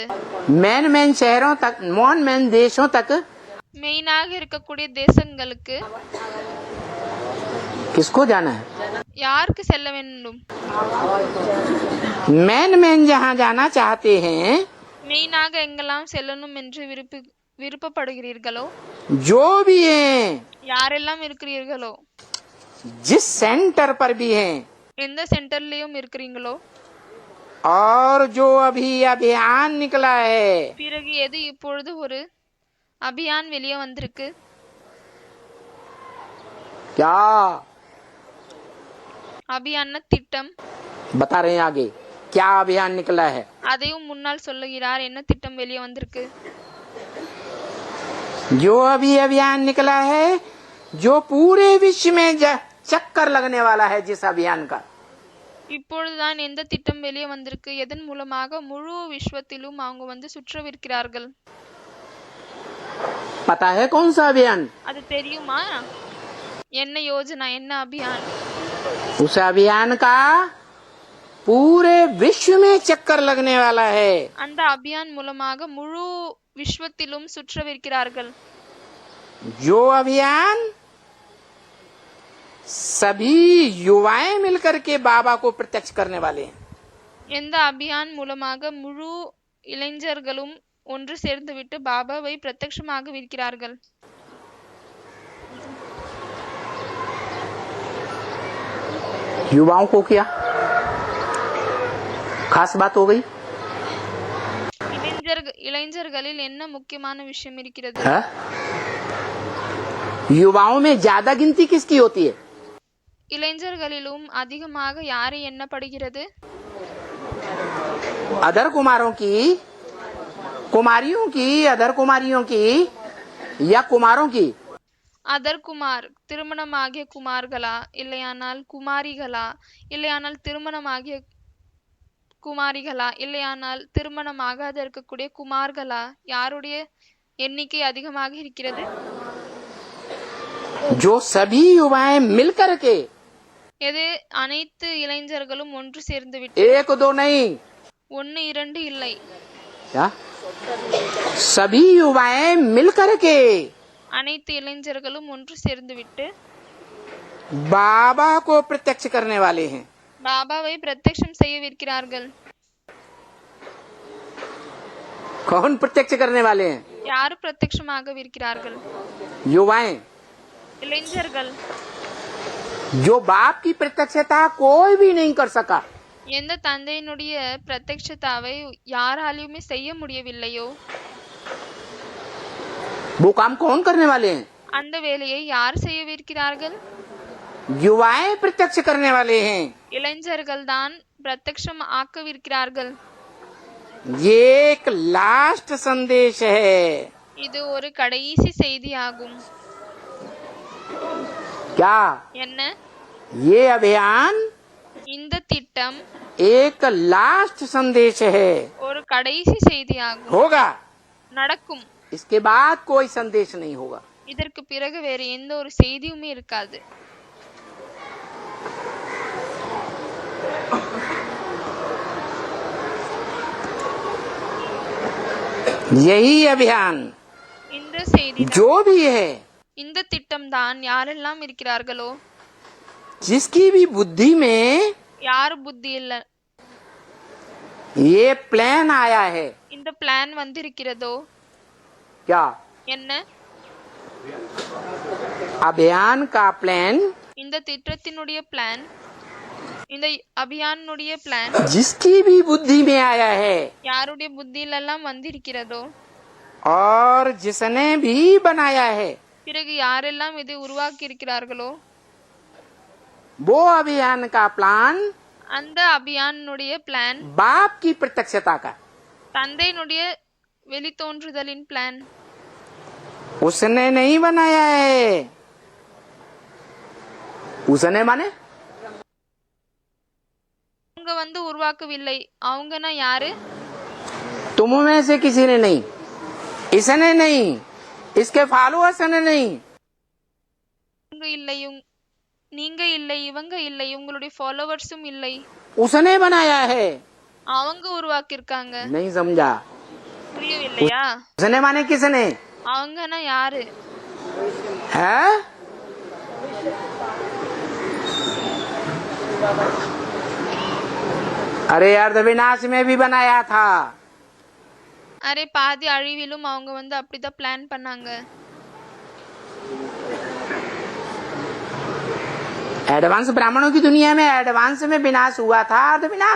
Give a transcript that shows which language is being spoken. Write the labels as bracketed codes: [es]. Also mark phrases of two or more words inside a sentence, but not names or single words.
[hi] मेन मेन शहरों तक, मेन देशों तक [ta] மெயினாக இருக்கக்கூடிய தேசங்களுக்கு [hi] किसको जाना है? [ta] யாருக்கு செல்ல வேண்டும்? [hi] मेन मेन जहाँ जाना चाहते हैं, [ta] மெயினாக எங்கெல்லாம் செல்லணும் என்று விருப்பப்படுகிறீர்களோ, [hi] जो भी हैं, [ta] யாரெல்லாம் இருக்கிறீர்களோ, [hi] जिस सेंटर पर भी हैं, [ta] எந்த சென்டர்லயும் இருக்கிறீங்களோ, [hi] और जो अभी अभियान निकला है, [ta] பிறகு எது இப்பொழுது ஒரு அபியான் வெளியே வந்திருக்கு, [hi] क्या [ta] அபியான திட்டம், [hi] बता रहे हैं आगे क्या अभियान निकला है? [ta] அதையும் முன்னால் சொல்லுகிறார். என்ன திட்டம் வெளியே வந்திருக்கு? [hi] जो अभी अभियान निकला है, जो पूरे विश्व में चक्कर लगने वाला है, जिस अभियान का, [ta] இப்பொழுதுதான் எந்த திட்டம் வெளியே வந்திருக்கு, எதன் மூலமாக முழு விஸ்வத்திலும் அவங்க சுற்றவிருக்கிறார்கள். [hi] पता है कौन सा अभियान? [ta] அது தெரியுமா? என்ன யோஜனா, என்ன அபியான்? [hi] उस अभियान का पूरे विश्व में चक्कर लगने वाला है. [ta] அந்த அபியான் மூலமாக முழு விஸ்வத்திலும் சுற்றவிருக்கிறார்கள். [hi] जो अभियान सभी युवाएं मिलकर के बाबा को प्रत्यक्ष करने वाले हैं. [ta] எந்த அபியான் மூலமாக முழு இளைஞர்களும் ஒன்று சேர்ந்துவிட்டு பாபாவை பிரத்யட்சமாக விற்கிறார்கள். [hi] युवाओं को क्या खास बात हो गई? [ta] இளைஞர்களில் என்ன முக்கியமான விஷயம் இருக்கிறது? [hi] है? युवाओं में ज्यादा गिनती किसकी होती है? [ta] இளைஞர்களிலும் அதிகமாக யாரை எண்ணப்படுகிறது? [hi] अदर कुमारों की, कुमारियों की, अदर कुमारियों की या कुमारों की? [ta] அதர் குமார், திருமணமாகிய குமார்களா, இல்லையானால் குமாரிகளா, இல்லையானால் திருமணமாகிய குமாரிகளா, இல்லையானால் திருமணமாகாத இருக்கக்கூடிய குமார்களா, யாருடைய எண்ணிக்கை அதிகமாக இருக்கிறது? [hi] जो सभी युवाएं मिलकर के, [ta] எது அனைத்து இளைஞர்களும் ஒன்று சேர்ந்து விட்டு, [hi] एक दो नहीं, [ta] 1 2 இல்லை, [hi] क्या सभी युवाएं मिलकर के [ta] அனைத்து இளைஞர்களும் ஒன்று சேர்ந்து விட்டு [hi] बाबा को प्रत्यक्ष करने वाले हैं. [ta] பாபாவை பிரத்யக்ஷம் செய்யவிருக்கிறார்கள். [hi] कौन प्रत्यक्ष करने वाले हैं? [ta] யார் பிரத்யக்ஷமாக இருக்கிறார்கள்? [hi] युवाएं. [ta] இளைஞர்கள். [hi] जो बाप की प्रत्यक्षता कोई भी नहीं कर सका, [ta] எந்த தந்தையினுடைய பிரத்யக்ஷதாவை யாராலையுமே செய்ய முடியவில்லையோ, [hi] वो काम कौन करने वाले हैं? [ta] அந்த வேலையை யார் செய்யவிருக்கிறார்கள்? [hi] युवाएं प्रत्यक्ष करने वाले हैं. [ta] இளைஞர்கள் தான் பிரத்யக்ஷம் ஆக்கவிருக்கிறார்கள். [hi] ये एक लास्ट संदेश है. [ta] இது ஒரு கடைசி செய்தியாகும். [hi] क्या [ta] என்ன? [hi] ये अभियान [ta] இந்த திட்டம் [hi] एक लास्ट संदेश है. [ta] ஒரு கடைசி செய்தியாகும். [hi] होगा, [ta] நடக்கும். [hi] इसके बाद कोई संदेश नहीं होगा. [ta] இதற்கு பிறகு வேறு எந்த ஒரு செய்தியுமே இருக்காது. [hi] यही अभियान [ta] இந்த செய்தி, [hi] जो भी है, [ta] இந்த திட்டம் தான் யாரெல்லாம் இருக்கிறார்களோ, [hi] जिसकी भी बुद्धि में [ta] யார் புத்தி இல்ல, [hi] ये प्लान आया है. [ta] இந்த பிளான் வந்திருக்கிறதோ, [hi] क्या [ta] என்ன? [hi] अभियान का प्लान, [ta] இந்த திட்டத்தினுடைய பிளான், இந்த அபியானுடைய பிளான் [hi] जिसकी भी बुद्धि में आया है [ta] யாருடைய புத்தியிலெல்லாம் வந்திருக்கிறதோ, [hi] और जिसने भी बनाया है, [ta] பிறகு யாரெல்லாம் இதை உருவாக்கி இருக்கிறார்களோ, [hi] वो अभियान का प्लान [ta] அந்த அபியானுடைய பிளான் [hi] बाप की प्रत्यक्षता का, [ta] தந்தையினுடைய வெளித்தோன்றுதலின் பிளான். [hi] उसने नहीं बनाया है. उसने माने [ta] அவங்க உருவாக்கவில்லை. அவங்கன்னா யாரு? [hi] तुम में से किसी ने नहीं, इसने नहीं, इसके फॉलोअर्स ने नहीं. [ta] இல்லை, நீங்க இல்லை, இவங்க இல்லை, உங்களுடைய ஃபாலோவர்ஸும் இல்லை, [hi] उसने बनाया है। [ta] அவங்க உருவாக்கியிருக்காங்க. [hi] नहीं समझा? [ta] புரியவில்லையா? [hi] उसने माने किसने [ta] அவங்கன்னா யாரு? [hi] है? अरे अर्ध विनाश में भी बनाया था। அரே பாதி அழிவிலும் அவங்க அப்படிதான் பிளான் பண்ணாங்க. एडवांस ब्राह्मणों की दुनिया में एडवांस में विनाश हुआ था, अर्ध विनाश।